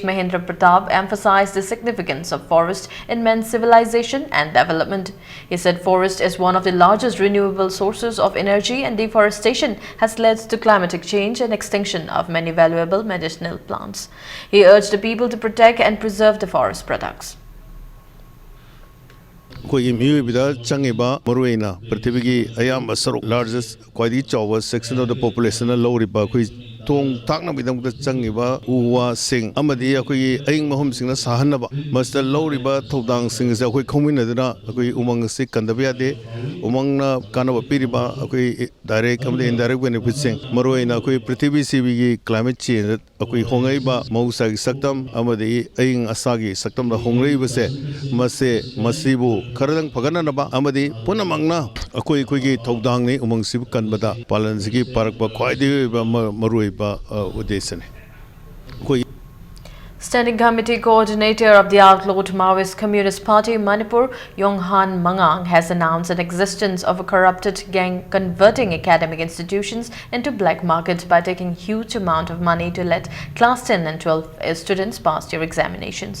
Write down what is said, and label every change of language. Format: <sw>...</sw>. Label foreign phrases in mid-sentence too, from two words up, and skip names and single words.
<en>Mahendra Pratap emphasized the significance of forest in man's civilization and development. He said forest is one of the largest renewable sources of energy and deforestation has led to climatic change and extinction of many valuable medicinal plants. He urged the people to protect and preserve the forest products.</en> <mni>ꯑꯩꯈꯣꯏꯒꯤ ꯃꯤꯑꯣꯏꯕꯗ ꯆꯪꯉꯤꯕ ꯃꯔꯨꯑꯣꯏꯅ ꯄ꯭ꯔꯤꯊꯤꯕꯤꯒꯤ ꯑꯌꯥꯝꯕ ꯁꯔꯨꯛ ꯂꯥꯔꯖꯦꯁ ꯈ꯭ꯋꯥꯏꯗꯒꯤ ꯆꯥꯎꯕ</mni> <en>section of the population</en> <mni>ꯂꯧꯔꯤꯕ ꯑꯩꯈꯣꯏ ꯊꯣꯡ ꯊꯥꯛꯅꯕꯒꯤꯗꯃꯛꯇ ꯆꯪꯉꯤꯕ ꯎ ꯋꯥꯁꯤꯡ ꯑꯃꯗꯤ ꯑꯩꯈꯣꯏꯒꯤ ꯑꯏꯪ ꯃꯐꯝꯁꯤꯡꯅ ꯁꯥꯍꯟꯅꯕ ꯃꯁꯤꯗ ꯂꯧꯔꯤꯕ ꯊꯧꯗꯥꯡꯁꯤꯡ ꯑꯁꯤ ꯑꯩꯈꯣꯏ ꯈꯪꯃꯤꯟꯅꯗꯨꯅ ꯑꯩꯈꯣꯏ ꯎꯃꯪ ꯑꯁꯤ ꯀꯟꯗꯕ ꯌꯥꯗꯦ ꯎꯃꯪꯅ ꯀꯥꯟꯅꯕ ꯄꯤꯔꯤꯕ ꯑꯩꯈꯣꯏ ꯗꯥꯏꯔꯦꯛ ꯑꯃꯗꯤ ꯏꯟꯗꯥꯏꯔꯦꯛ ꯕꯦꯅꯤꯐꯤꯠꯁꯤꯡ ꯃꯔꯨꯑꯣꯏꯅ ꯑꯩꯈꯣꯏ ꯄ꯭ꯔꯤꯊꯤꯕꯤ ꯁꯤꯕꯤꯒꯤ</mni> <en>climate change</en> <mni>ꯑꯩꯈꯣꯏ ꯍꯣꯡꯂꯛꯏꯕ ꯃꯍꯧꯁꯥꯒꯤ ꯁꯛꯇꯝ ꯑꯃꯗꯤ ꯑꯏꯪ ꯑꯁꯥꯒꯤ ꯁꯛꯇꯝꯗ ꯍꯣꯡꯂꯛꯏꯕꯁꯦ ꯃꯁꯤꯕꯨ ꯈꯔꯗꯪ ꯐꯒꯠꯅꯅꯕ ꯑꯃꯗꯤ ꯄꯨꯝꯅꯃꯛꯅ ꯑꯩꯈꯣꯏꯒꯤ ꯊꯧꯗꯥꯡꯅꯤ ꯎꯃꯪꯁꯤꯕꯨ ꯀꯟꯕꯗ ꯄꯥꯂꯟꯁꯤꯒꯤ ꯄꯥꯔꯛꯄ ꯈ꯭ꯋꯥꯏꯗꯒꯤ ꯑꯣꯏꯕ ꯃꯔꯨꯑꯣꯏꯕ ꯎद्देश्यꯅꯤ ꯑꯩꯈꯣꯏ</mni> <en>Standing Committee Coordinator of the outlawed Maoist Communist Party Manipur, Yonghan Mangang, has announced the existence of a corrupted gang converting academic institutions into black market by taking huge amount of money to let class 10 and 12 students pass their examinations.</en>